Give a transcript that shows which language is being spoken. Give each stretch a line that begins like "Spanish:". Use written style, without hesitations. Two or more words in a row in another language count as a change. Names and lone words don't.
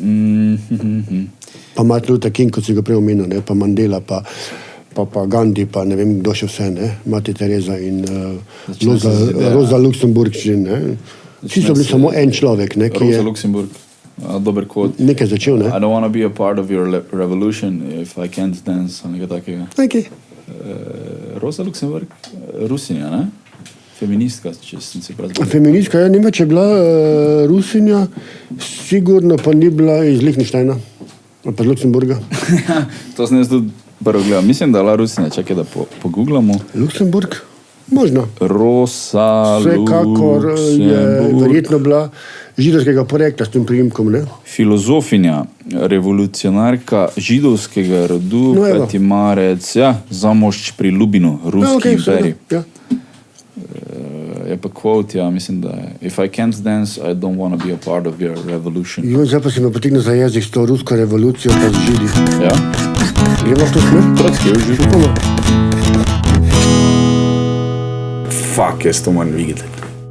Slovenian: Pa Martin Luther King, kot si ga prej omenil, ne, pa Mandela, pa Gandhi, pa ne vem, kdo še vse, ne, Mati Teresa in Rosa Luxemburg, ne. Vsi so bili samo en človek, ne, ki je... Rosa Luxemburg. Dober kvot. Nekaj začel, ne?
English: I don't want to be a part of your revolution if I can't dance,
Slovenian: nekaj takega. Okay. Rosa Luxemburg, Rusinja, ne? Feministka, če sem si prav zgodil. Feministka, ja, nima, če je bila Rusinja, sigurno pa ni bila iz Liechtensteina, ali pa iz Luxemburga. To sem jaz tudi prvo gledal. Mislim, da je bila Rusinja, čakaj, da pogooglamo. Luxemburg? Možno. Rosa Vsekakor je verjetno bila židovskega porekla s tem priimkom, ne? Filozofinja, revolucionarka židovskega rodu, Peti marec, zamošč pri Lubinu, ruski imperij. Je pa quote, mislim, da je
English: If I can't dance, I don't want to be a part of your revolution.
Slovenian: Zdaj pa si me potegnil za jezik s to rusko revolucijo pa z židi. Ja? Gremo v to smer? Trotski je v židu. Fuck, jaz to moram videti.